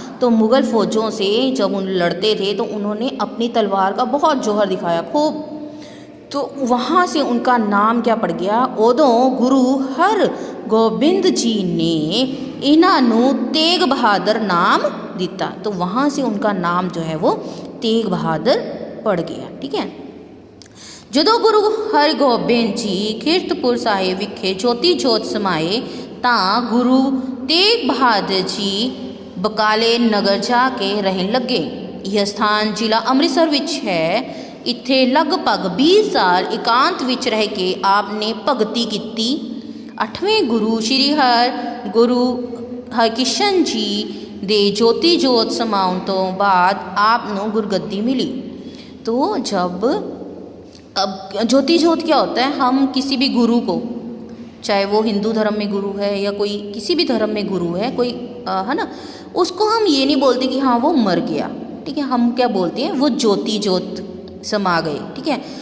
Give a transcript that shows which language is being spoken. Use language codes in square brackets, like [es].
[hi] तो मुग़ल फ़ौजों से जब उन लड़ते थे तो उन्होंने अपनी तलवार का बहुत जौहर दिखाया खूब। तो वहाँ से उनका नाम क्या पड़ गया, [pa] उदों गुरु हरगोबिंद जी ने इन्हां नूं तेग बहादुर नाम दिता। [hi] तो वहाँ से उनका नाम जो है वो तेग बहादुर पड़ गया। ठीक है। [pa] ਜਦੋਂ ਗੁਰੂ ਹਰਗੋਬਿੰਦ ਜੀ ਕੀਰਤਪੁਰ ਸਾਹਿਬ ਵਿਖੇ ਜੋਤੀ ਜੋਤ ਸਮਾਏ ਤਾਂ ਗੁਰੂ ਤੇਗ ਬਹਾਦਰ ਜੀ ਬਕਾਲੇ ਨਗਰ ਜਾ ਕੇ ਰਹਿਣ ਲੱਗੇ। ਇਹ ਸਥਾਨ ਜ਼ਿਲ੍ਹਾ ਅੰਮ੍ਰਿਤਸਰ ਵਿੱਚ ਹੈ। ਇੱਥੇ ਲਗਭਗ 20 ਸਾਲ ਇਕਾਂਤ ਵਿੱਚ ਰਹਿ ਕੇ ਆਪ ਨੇ ਭਗਤੀ ਕੀਤੀ। 8ਵੇਂ ਗੁਰੂ ਸ਼੍ਰੀ ਗੁਰੂ ਹਰਕ੍ਰਿਸ਼ਨ ਜੀ ਦੇ ਜੋਤੀ ਜੋਤ ਸਮਾਉਣ ਤੋਂ ਬਾਅਦ ਆਪ ਨੂੰ ਗੁਰਗੱਦੀ मिली। [hi] तो जब अब ज्योति जोत क्या होता है, हम किसी भी गुरु को, चाहे वो हिंदू धर्म में गुरु है या कोई किसी भी धर्म में गुरु है कोई, है ना, उसको हम ये नहीं बोलते कि हाँ वो मर गया। ठीक है। हम क्या बोलते हैं, वो ज्योति जोत समा गए। ठीक है।